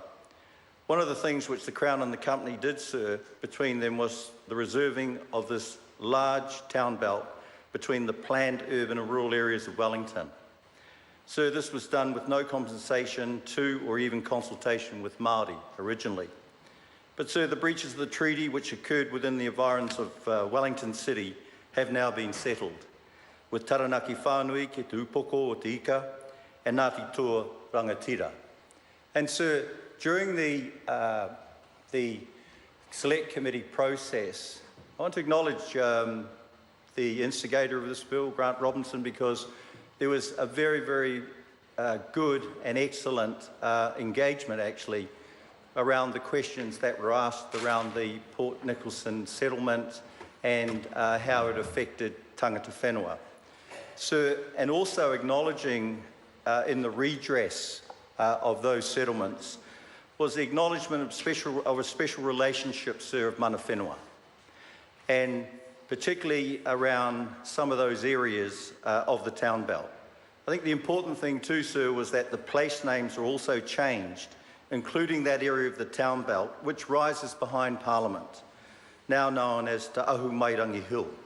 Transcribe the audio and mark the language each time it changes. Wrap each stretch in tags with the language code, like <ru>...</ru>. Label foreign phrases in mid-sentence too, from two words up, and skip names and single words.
<en>One of the things which the Crown and the company did, sir, between them was the reserving of this large town belt between the planned urban and rural areas of Wellington. Sir, this was done with no compensation to or even consultation with Māori originally. But sir, the breaches of the treaty which occurred within the environs of Wellington City have now been settled, with Taranaki Whānui ki te upoko o te ika and Ngāti Toa Rangatira. And sir, during the Select Committee process, I want to acknowledge the instigator of this bill, Grant Robinson, because there was a very, very good and excellent engagement, actually, around the questions that were asked around the Port Nicholson settlement and how it affected</en> <mi>tangata whenua.</mi> <en>So, and also acknowledging in the redress of those settlements was the acknowledgement of a special relationship, sir, of</en> <mi>mana whenua,</mi> <en>and particularly around some of those areas of the town belt. I think the important thing too, sir, was that the place names were also changed, including that area of the town belt, which rises behind Parliament, now known as Te Ahu Mairangi Hill.</en>